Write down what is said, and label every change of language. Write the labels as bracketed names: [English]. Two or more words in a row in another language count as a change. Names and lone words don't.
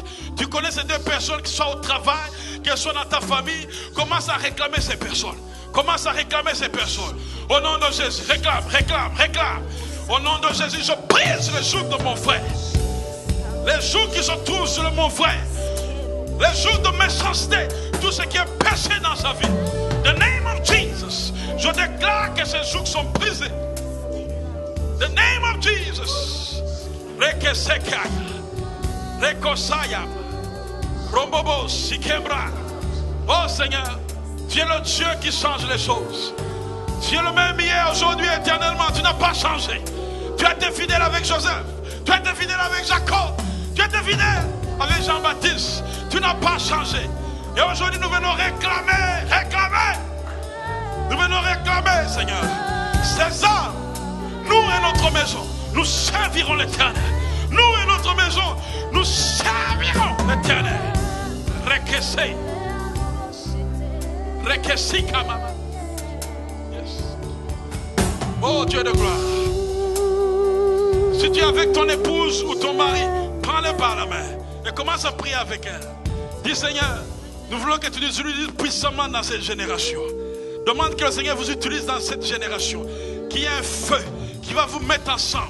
[French] Tu connais ces deux personnes, qui soient au travail, qu'elles soient dans ta famille, commence à réclamer ces personnes. Commence à réclamer ces personnes. Au nom de Jésus, réclame. Au nom de Jésus, je brise les jougs de mon frère. Les jougs qui se trouvent sur mon frère. Les jougs de méchanceté, tout ce qui est péché dans sa vie. [English] The name of Jesus. [French] Je déclare que ces jougs sont brisés. [English] The name of Jesus. Rekesekaya. Rekosaya. Rombobo Sikebra. [French] Oh Seigneur, tu es le Dieu qui change les choses. Tu es le même hier, aujourd'hui, éternellement. Tu n'as pas changé. Tu as été fidèle avec Joseph. Tu as été fidèle avec Jacob. Tu as été fidèle avec Jean-Baptiste. Tu n'as pas changé. Et aujourd'hui, nous venons réclamer. Nous venons réclamer, Seigneur. Ces hommes, nous et notre maison, nous servirons l'Éternel. Nous et notre maison, nous servirons l'Éternel. Rekese. Rekesi kamama. Yes. Oh Dieu de gloire. Si tu es avec ton épouse ou ton mari, prends-le par la main et commence à prier avec elle. Dis Seigneur, nous voulons que tu nous utilises puissamment dans cette génération. Demande que le Seigneur vous utilise dans cette génération. Qu'il y ait un feu qui va vous mettre ensemble.